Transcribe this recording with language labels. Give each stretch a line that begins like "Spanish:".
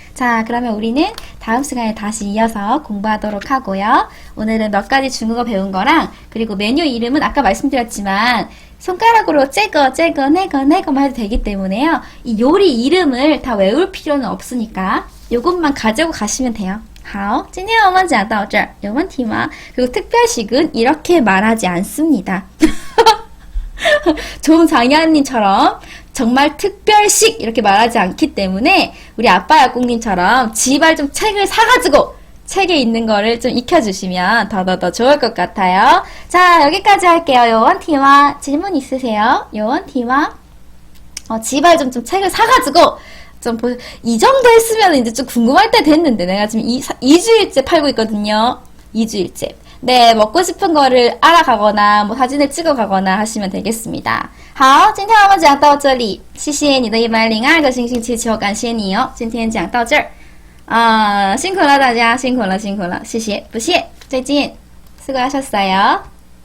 Korean: 자, 그러면 우리는 다음 시간에 다시 이어서 공부하도록 하고요. 오늘은 몇 가지 중국어 배운 거랑 그리고 메뉴 이름은 아까 말씀드렸지만 손가락으로 째거, 내거만 해도 되기 때문에요. 이 요리 이름을 다 외울 필요는 없으니까 요것만 가지고 가시면 돼요.
Chinese: 好，今天我们讲到这儿，有问题吗?
Korean: 그리고 특별식은 이렇게 말하지 않습니다. 조장현님처럼 정말 특별식 이렇게 말하지 않기 때문에 우리 아빠 약국님처럼 지발 좀 책을 사가지고 책에 있는 거를 좀 익혀주시면 더 좋을 것 같아요. 자, 여기까지 할게요. 요원티와 질문 있으세요? 요원티와 지발 좀 책을 사가지고 이 정도 했으면 이제 좀 궁금할 때 됐는데 내가 지금 2주일째 팔고 있거든요. 2주일째. 네, 먹고 싶은 거를 알아가거나 뭐 사진을 찍어가거나 하시면 되겠습니다.
Chinese: 好，今天我们讲到这里，谢谢你的102个星星气球，感谢你哦。今天讲到这儿，辛苦了大家，辛苦了，谢谢，不谢，再见，
Korean: 수고하셨어요。